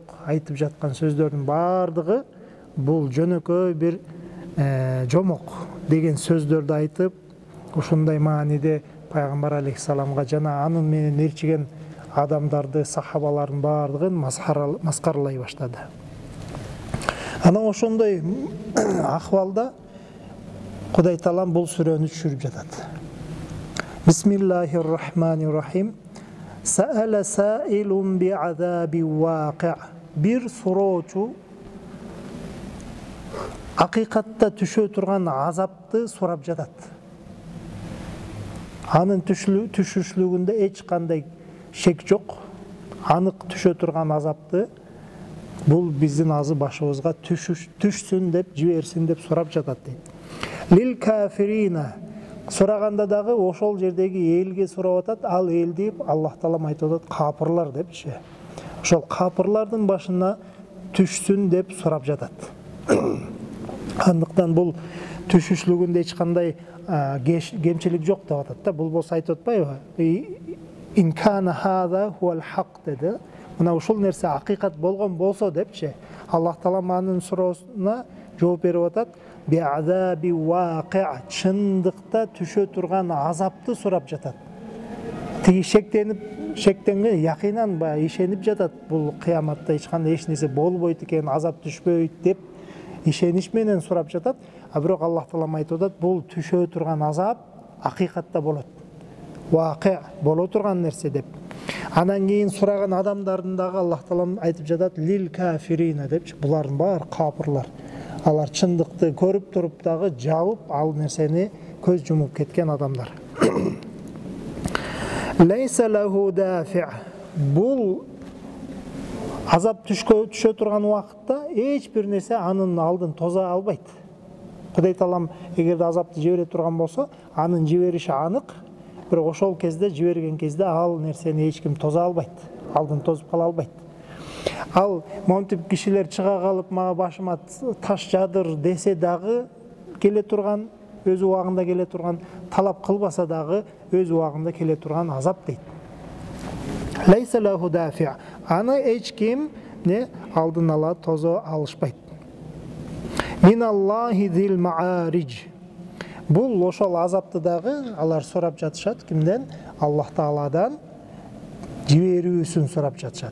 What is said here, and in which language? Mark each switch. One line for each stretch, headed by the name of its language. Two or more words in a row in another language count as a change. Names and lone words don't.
Kyrgyz: Айтып жаткан сөздөрдүн баардыгы бул жөнөкөй бир жомок деген сөздөрдү айтып, ушундай мааниде пайгамбар алейхиссаламга жана анын менен ээрчиген адамдарды, сахабалардын баардыгын маскаралай баштады. Анан ошондой акыбалда Кудай Таалам бул сүрөнү түшүрүп жатат.
Arabic: بسم الله الرحمن الرحيم. سأل سائل بعذاب واقع'.
Kyrgyz: Бир суроочу акыйкатта түшө турган азапты сурап жатат. Анын түшүшлүгүндө эч кандай шек жок. Анык түшө турган азапты бул биздин азы башыбызга түшсүн деп, жиберсин деп сурап жатат дейт.
Arabic: للكافرين,
Kyrgyz: сураганда дагы ошол жердеги элге сурап атат, ал эл деп Аллах Таалам айтып атат, капырлар депчи. Ошол капырлардын башына түшсүн деп сурап жатат. Андыктан бул түшүшлүгүндө эч кандай кемчилик жок деп атат да. Бул болсо айтып атпайбы?
Arabic: إن كان هذا هو الحق деди.
Kyrgyz: Мына ушул нерсе акыйкат болгон болсо депчи, Аллах Таалам анын суроосуна жооп берип атат.
Arabic: بعذاب واقع',
Kyrgyz: чындыкта түшө турган азапты сурап жатат. Тиги шектенген якинан ишенип жатат, бул кыяматта эч кандай эч нерсе болбойт экен, азап түшпөйт деп ишенич менен сурап жатат. А бирок Аллах Таалам айтып атат, бул түшө турган азап акыйкатта болот. Вaqi' боло турган нерсе деп. Анан кийин сураган адамдардын дагы Аллах Таалам айтып жатат,
Arabic: للكافرين
Kyrgyz: депчи, булардын баары капырлар. Алар чындыкты көрүп туруп дагы жабып, ал нерсени көз жумуп кеткен адамдар.
Arabic: ليس له دافع'.
Kyrgyz: Бул азап түшө турган убакытта эч бир нерсе анын алдын тоза албайт. Кудай Таалам эгерде азапты жибере турган болсо, анын жибериши анык. Бирок ошол кезде жиберген кезде ал нерсени эч ким тоза албайт, алдын тозуп кала албайт. Ал монтип кишилер чыга калып, мага башыма таш жадыр десе дагы келе турган өз убагында келе турган, талап кылбаса дагы өз убагында келе турган азап дейт.
Arabic: ليس له دافع.
Kyrgyz: Аны эч ким алдын ала тозо алышпайт.
Arabic: من الله ذي المعارج.
Kyrgyz: Бул ошол азапты дагы алар сурап жатышат кимден? Аллах Тааладан жиберүүсүн сурап жатышат.